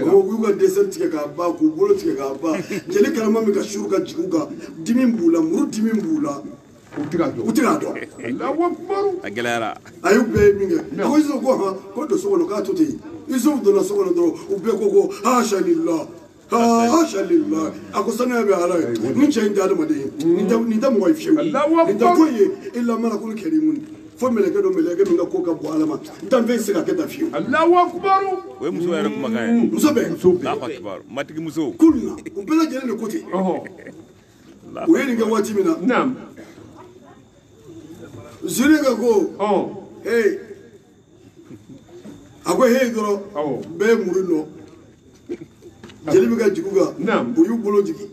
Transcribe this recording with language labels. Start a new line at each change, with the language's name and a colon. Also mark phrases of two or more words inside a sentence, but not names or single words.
Bambara: u y'u ka dɛsɛ tigɛ k'a ban k'u bolo tigɛ k'a ban jeli kalama min ka suru ka jigin u kan dimi b'u la muru dimi b'u la u tɛ k'a dɔn a gɛlɛyara a y'u bɛɛ ye min kɛ a ko Yusufu ko don so kɔnɔ k'a to ten Yusufu donna so kɔnɔ dɔrɔn u bɛɛ ko
Arabic: hasha lillah
Bambara: a ko sanuya bɛ ala ye ni cɛ in tɛ adamaden ye nin tɛ mɔgɔ ye fiyewu nin tɛ foyi ye
Arabic: illa malakul karimun
Bambara: fo mɛlɛkɛ dɔ mɛlɛkɛ min ka ko ka bon ala ma n tɛ fɛn se ka kɛ tan fiyewu
Arabic: Allahu akbar
Bambara: o ye muso yɛrɛ kumakan ye muso bɛɛ
Arabic: Allahu akbar
Bambara: matigi muso kulu na u bɛɛ lajɛlen de ko ten u ye nin kɛ waati min na Zuleka ko hey a ko hey dɔrɔn bɛɛ ye muru nɔ jeli bɛ ka jigin u kan u y'u bolo jigin